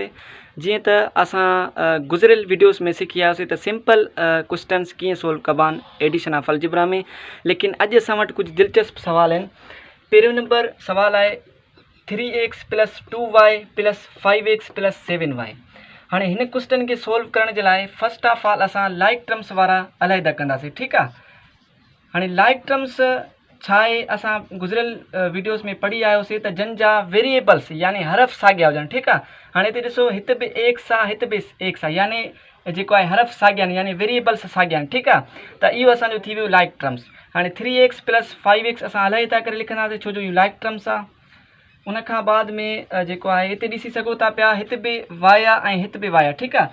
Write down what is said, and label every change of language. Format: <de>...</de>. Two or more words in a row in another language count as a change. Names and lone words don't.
<sd>जीअं त असां गुज़िरियल वीडियोस में सिखी आयासीं त</sd> <en>simple questions</en> <sd>कीअं सॉल्व कबा आहिनि</sd> <en>addition of algebra</en> <sd>में, लेकिन अॼु असां वटि कुझु दिलचस्प सवाल आहिनि। पहिरियों नंबर सवाल आहे 3x + 2y + 5x + 7y। हाँ हिन क्वेश्चन के सॉल्व करण के लिए</sd> <en>first of all</en> <sd>असां</sd> <en>like terms</en> <sd>वारा अलहदा कंदासीं,</sd> <hi>ठीक है।</hi> <sd>हाँ</sd> <en>like terms</en> <sd>छा है, असां गुज़िरियल वीडियोस में पढ़ी आयोसीं त जन जा वेरिएबल्स यानी हरफ साॻिया हुजनि,</sd> <hi>ठीक है।</hi> <sd>हाँ हिते ॾिसो हिते बि एक्स आहे, हिते बि एक्स आहे, यानी जेको आहे हरफ साॻिया आहिनि यानी वेरिएबल्स साॻिया आहिनि, ठीक आहे। त इहो असांजो थी वियो</sd> <en>like terms.</en> <sd>हाँ 3x + 5x असां अलहदा करे लिखंदासीं छो जो इहो</sd> <en>like terms</en> <sd>आहे। उन खां बाद में जेको आहे हिते ॾिसी सघो था पिया, हिते बि वाय आहे ऐं हिते बि वाय, ठीक आहे।</sd>